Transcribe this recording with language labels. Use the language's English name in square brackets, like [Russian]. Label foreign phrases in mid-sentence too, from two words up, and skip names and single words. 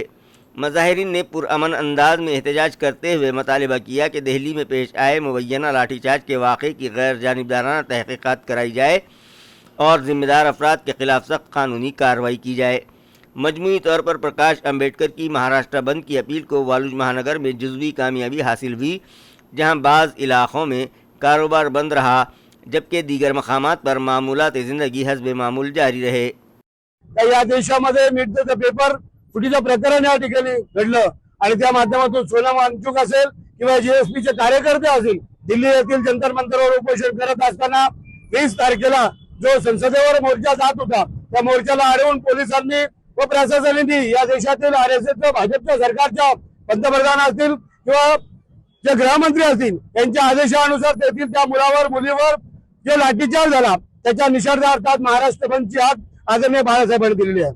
[Urdu] مظاہرین نے پرامن انداز میں احتجاج کرتے ہوئے مطالبہ کیا کہ دہلی میں پیش آئے مبینہ لاٹھی چارج کے واقعے کی غیر جانبدارانہ تحقیقات کرائی جائے اور ذمہ دار افراد کے خلاف سخت قانونی کارروائی کی جائے۔ مجموعی طور پر پرکاش امبیڈکر کی مہاراشٹر بند کی اپیل کو والوج مہانگر میں جزوی کامیابی حاصل ہوئی، جہاں بعض علاقوں میں کاروبار بند رہا جبکہ دیگر مقامات پر معمولات زندگی حسب معمول جاری رہے۔ [Marathi] या देशामध्ये मिळतं पेपर फुटीचं प्रकरण या ठिकाणी घडलं आणि त्या माध्यमातून सोनम वांगचुक असेल किंवा JSPचे कार्यकर्ते असतील दिल्ली येथील जंतर मंतरवर उपोषण करत असताना 20 तारखेला जो संसदेवर मोर्चा जात होता त्या मोर्चाला अडवून पोलिसांनी व प्रशासनाने या देशातील RSSच्या भाजपच्या सरकारच्या पंतप्रधान असतील किंवा जे गृहमंत्री असतील यांच्या आदेशानुसार तेथील त्या मुलावर मुलीवर जे लाठीचार्ज झाला त्याच्या निषेधार्थात महाराष्ट्र बंदची हाक आदरणीय बाळासाहेबांनी दिलेली आहे।